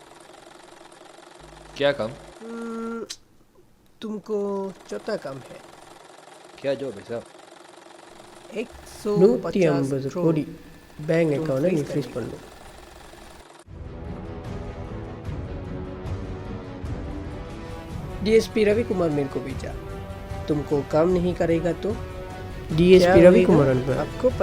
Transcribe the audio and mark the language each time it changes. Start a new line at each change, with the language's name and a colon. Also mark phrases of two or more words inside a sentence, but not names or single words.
Hindi: क्या काम? तुमको चौथा काम है। क्या जॉब है साहब?
Tamil: 150 கோடி பேங்க் அக்கௌண்ட்டை நீ ஃப்ரீஸ் பண்ணணும்.
Hindi: डीएसपी रवि कुमार मेरे को भेजा. तुमको काम नहीं करेगा तो டிஎஸ்பி ரவிக்குமார் அனுப்ப.